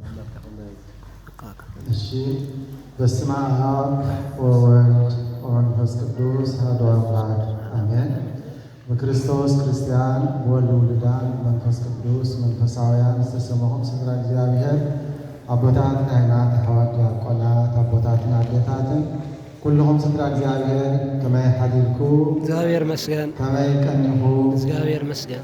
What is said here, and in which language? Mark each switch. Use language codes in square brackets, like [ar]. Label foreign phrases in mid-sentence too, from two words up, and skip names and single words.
[ti] እሺ [gez] በስመ አብ ወወልድ ወመንፈስ ቅዱስ አሐዱ አምላክ አሜን። [ti] በክርስቶስ ክርስቲያን ወልድ ውሉዳን መንፈስ ቅዱስ መንፈሳውያን ዝተሰማኹም ስድራ እግዚአብሔር አቦታት ካህናት ሐዋርያት ዲያቆናት አቦታትን አዴታትን ኩልኩም ስድራ እግዚአብሔር ከመይ ሓዲርኩ እግዚአብሔር መስገን ከመይ ቀኒኹ እግዚአብሔር መስገን